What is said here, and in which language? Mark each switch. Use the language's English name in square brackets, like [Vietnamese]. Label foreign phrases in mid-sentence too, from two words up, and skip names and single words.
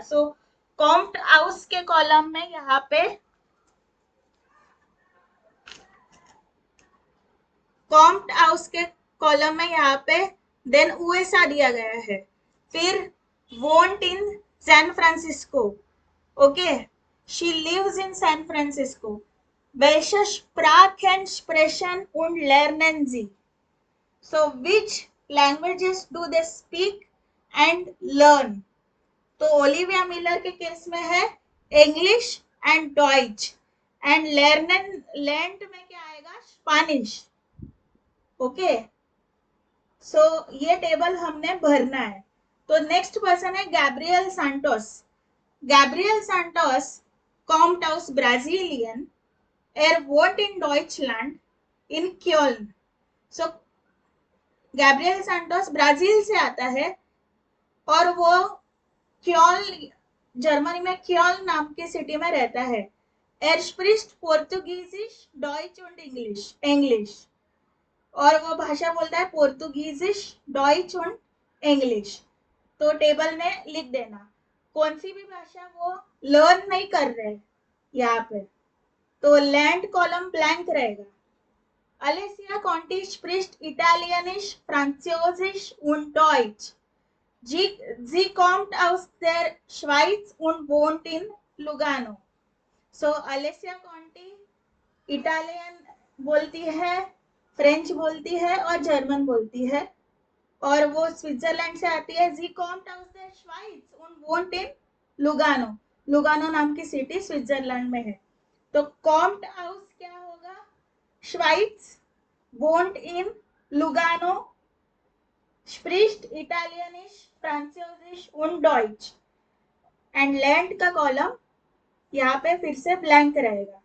[Hindi] सो [German] kommt aus [Hindi] के कॉलम में यहाँ पे [German] kommt aus [Hindi] के कॉलम में यहाँ पे देन यूएसए दिया गया है, फिर [German] wohnt in [Hindi] सैन फ्रांसिस्को। [English] OK, she lives in San Francisco, [German] welche Sprachen sprechen und lernen sie? [English] So which languages do they speak and learn? [Hindi] तो ओलिविया मिलर के केस में है इंग्लिश एंड डॉइच, एंड लर्नन लैंड में क्या आएगा? स्पेनिश। ओके, सो ये टेबल हमने भरना है। तो नेक्स्ट पर्सन है गैब्रियल सैंटोस। [German] गैब्रियल सैंटोस kommt aus Brasilien, er wohnt in Deutschland in Köln। [Hindi] सो गैब्रियल सैंटोस ब्राजील से आता है और वो क्योल, जर्मनी में क्योल नाम की सिटी में रहता है। [German] Er spricht Portugiesisch, Deutsch und English, [Hindi] और वो भाषा बोलता है पोर्तुगीजिश, डॉइच और इंग्लिश। तो टेबल में लिख देना कौन सी भी भाषा वो लर्न नहीं कर रहे यहाँ पे, तो लैंड कॉलम ब्लैंक रहेगा। [German] Alessia Conti spricht Italienisch, Französisch und Deutsch. Sie kommt aus der Schweiz und wohnt in Lugano। [Hindi] So Alessia Conti इटालियन बोलती है, फ्रेंच बोलती है और जर्मन बोलती है, और वो स्विट्जरलैंड से आती है। [German] Sie kommt aus der Schweiz und wohnt in लुगानो, [Hindi] लुगानो नाम की सिटी स्विट्जरलैंड में है। तो [German] kommt aus [Hindi] क्या होगा? श्वाइट्स, [German] wohnt in Lugano, spricht Italienisch, Französisch und Deutsch, [Hindi] एंड लैंड का कॉलम यहाँ पे फिर से ब्लैंक रहेगा।